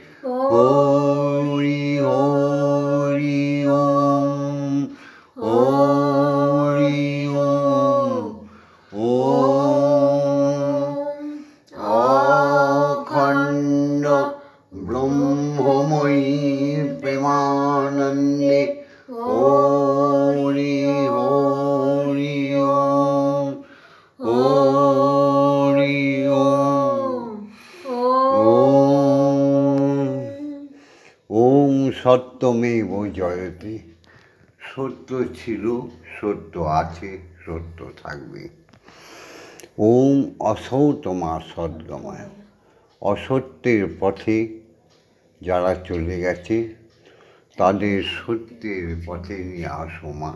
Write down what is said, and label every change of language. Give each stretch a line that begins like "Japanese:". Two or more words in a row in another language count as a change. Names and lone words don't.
Sanskrit: হরি হরি ওম হরি ওম ওম।
Bangla: অখণ্ড ব্রহ্মময়ী প্রেমানন্দে
Sanskrit: হরি হরি ওম হরি ওম ওম। ওম সত্যমেব জয়তে।
Bangla: সত্য ছিল, সত্য আছে, সত্য থাকবে।
Sanskrit: ওম অসৌতমা সদ্গময়।
Bangla: অসত্যের পথে যারা চলে গেছে তাদের সত্যের পথে নিয়ে আসো মা।